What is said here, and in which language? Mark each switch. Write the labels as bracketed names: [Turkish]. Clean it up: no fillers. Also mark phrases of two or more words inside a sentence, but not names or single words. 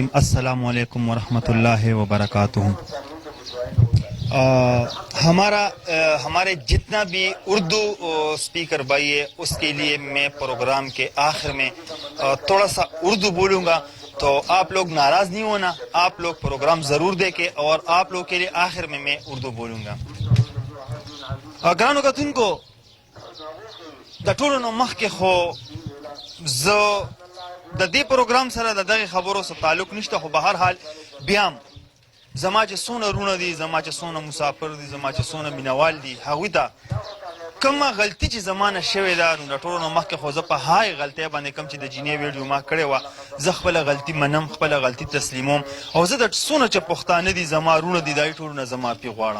[Urdu] السلام علیکم ورحمۃ اللہ وبرکاتہ. ہمارے جتنا بھی اردو اسپیکر بھائی ہے اس کے لیے میں پروگرام کے آخر میں تھوڑا سا اردو بولوں گا تو آپ لوگ ناراض نہیں ہونا. آپ لوگ پروگرام ضرور دیکھیں اور آپ لوگ کے لیے آخر میں اردو بولوں گا. [Pashto] گرانو کتونکو د ټولو نه مخکې خو زه د دې پروګرام سره د دغې خبرو سره تعلق نشته خو به هر حال بیا هم زما چې څونه وروڼه دي زما چې څونه مسافر دي زما چې څونه مینوال دي هغوی ته کومه غلطي چې زما نه شوې ده نو د ټولو نه مخکې خو زه په هغې غلطۍ باندې کوم چې د جینۍ ویډیو ما کړې وه زه خپله غلطي منم خپله غلطي تسلیموم او زه د څونه چې پښتانه دي زما وروڼه دي د هغې ټولو نه زه معافي غواړم.